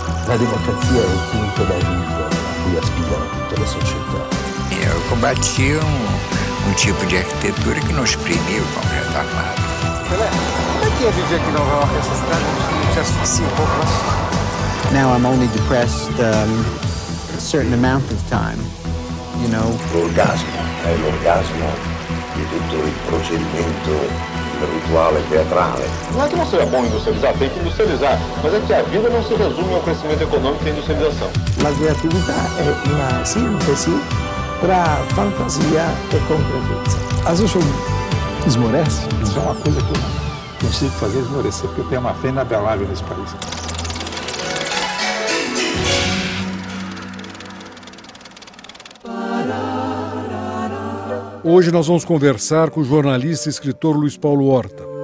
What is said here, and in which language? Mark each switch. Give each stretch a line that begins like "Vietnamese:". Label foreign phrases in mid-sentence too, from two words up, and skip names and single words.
Italian: La democrazia è il punto d'arrivo a cui aspirano tutte le società.
Portuguese: Eu combati tipo de arquitetura que não exprimia o concreto armado. Como é que é viver aqui em Nova York, essa cidade que te asfixia um pouco?
English: Now I'm only depressed a certain amount of time, you know.
Italian: L'orgasmo è l'orgasmo di tutto il procedimento rituale teatrale.
Portuguese: Não é que não seja bom industrializar, tem que industrializar, mas é que a vida não se resume ao crescimento econômico e à industrialização.
Italian: La creatività è una sintesi tra fantasia e concretezza.
Portuguese: Às vezes eu esmoreço. Isso é uma coisa que eu consigo fazer esmorecer, porque eu tenho uma fé inabelável nesse país. Hoje nós vamos conversar com o jornalista e escritor Luiz Paulo Horta.